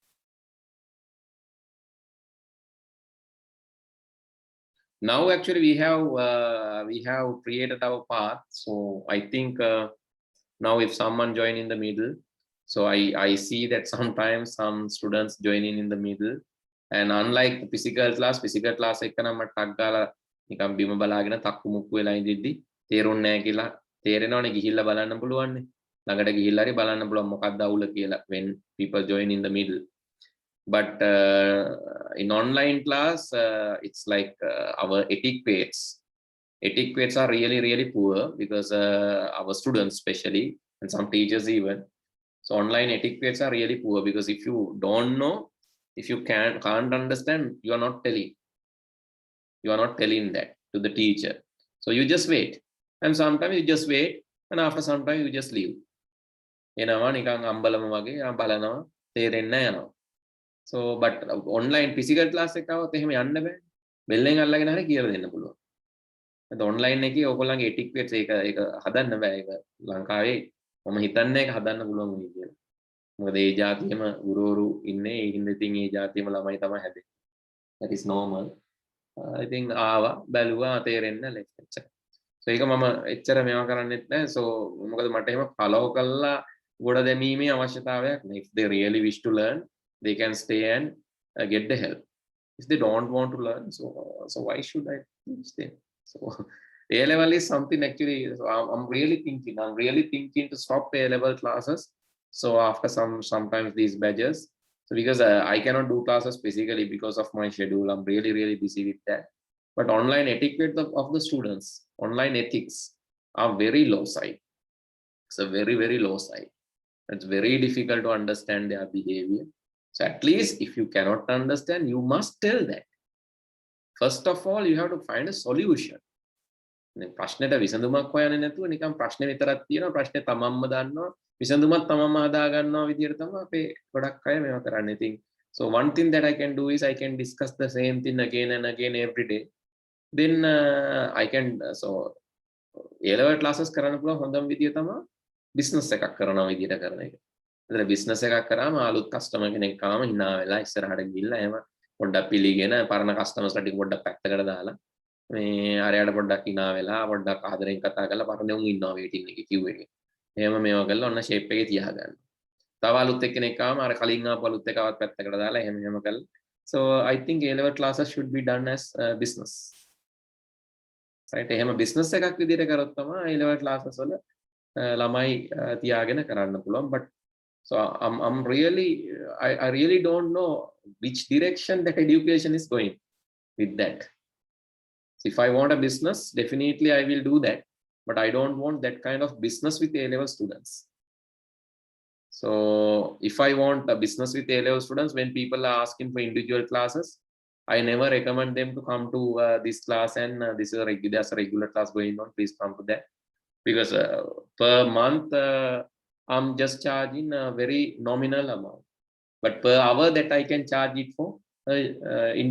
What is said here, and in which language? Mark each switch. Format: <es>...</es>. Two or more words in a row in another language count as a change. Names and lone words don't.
<en>Now actually we have created our path. So I think now if someone join in the middle, so I see that sometimes some students joining in the middle, and unlike the physical class</en> <si>එකන මට ටක් ගාලා නිකන් බිම බලාගෙන තක්කු මුක්කු වෙලා ඉඳිද්දි තේරුන්නේ නැහැ කියලා තේරෙනවනේ ගිහිල්ලා බලන්න පුළුවන් නේ ළඟට ගිහිල්ලා හරි බලන්න පුළුවන් මොකක්ද අවුල කියලා</si> <en>when people join in the middle. But in online class it's like our etiquettes are really poor because our students especially and some teachers even. So online etiquettes are really poor because if you don't know, if you can't understand, you are not telling that to the teacher. So you just wait, and sometimes you just wait, and after some time you just leave.</en> <si>එනවා නිකන් අම්බලම වගේ බලනවා තේරෙන්නේ නැහැ යනවා.</si> <en>So but online physical class</en> <si>එක આવත් එහෙම යන්න බෑ. බෙල්ලෙන් අල්ලගෙන හරි කියලා දෙන්න පුළුවන්. ඒත් online එකේ ඔයගොල්ලන්ගේ etiquette ඒක හදන්න බෑ. ඒක ලංකාවේ මම හිතන්නේ ඒක හදන්න පුළුවන් වෙයි කියලා. මොකද ඒ જાතියෙම ගුරුවරු ඉන්නේ ඒ හින්දා ඉතින් ඒ જાතියෙම ළමයි තමයි හැදෙන්නේ.</si> <en>That is normal. I think</en> <si>ආවා බැලුවා තේරෙන්නේ නැහැ. So ඒක මම එච්චර මේවා කරන්නෙත් නැහැ. So මොකද මට එහෙම follow කළා ගොඩ දැමීමේ අවශ්‍යතාවයක් නැහැ.</si> <en>If they really wish to learn, they can stay and get the help. If they don't want to learn, so why should I teach them? So A level is something actually. So I'm really thinking to stop A level classes. So after sometimes these badges, so because I cannot do classes physically because of my schedule, I'm really busy with that. But online etiquette of the students, online ethics are very low side. It's a very low side. It's very difficult to understand their behavior. So at least if you cannot understand, you must tell that. First of all, you have to find a solution.</en> <si>ප්‍රශ්නෙට විසඳුමක් හොයන්නේ නැතුව නිකන් ප්‍රශ්නේ විතරක් තියෙනවා ප්‍රශ්නේ තමන්ම දන්නවා විසඳුමත් තමන්ම හදා ගන්නවා විදියට තමයි අපේ ගොඩක් අය මේවා කරන්නේ.</si> <en>ඉතින් so one thing that I can do is I can discuss the same thing again and again every day. Then I can so A level classes</en> <si>කරන්න පුළුවන් හොඳම විදිය තමයි business එකක් කරනවා විදියට කරන එක. ඒතර business එකක් කරාම අලුත් customer කෙනෙක් ආවම hina වෙලා ඉස්සරහට ගිහිල්ලා එහෙම පොඩ්ඩක් පිළිගෙන පරණ customers ටික පොඩ්ඩක් පැත්තකට දාලා මේ අරයට පොඩ්ඩක් hina වෙලා පොඩ්ඩක් ආදරෙන් කතා කරලා පරණ උන් ඉන්නවා waiting එකේ queue එකේ. එහෙම මේවා කරලා ඔන්න shape එකේ තියාගන්න. තව අලුත් එක්කෙනෙක් ආවම අර කලින් ආපු අලුත් එකවත් පැත්තකට දාලා එහෙම කරලා.</si> <en>So I think A level classes should be done as business. Right?</en> <si>එහෙම business එකක් විදියට කරොත් තමයි</si> <en>A level classes</en> <si>වල ළමයි තියාගෙන කරන්න පුළුවන්.</si> <en>But so I'm really I really don't know which direction that education is going with that. So if I want a business, definitely I will do that, but I don't want that kind of business with A level students. So if I want a business with A level students, when people are asking for individual classes, I never recommend them to come to this class and there's a regular class going on, please come to that, because per month I'm just charging a very nominal amount, but per hour that I can charge it for individual class.</en>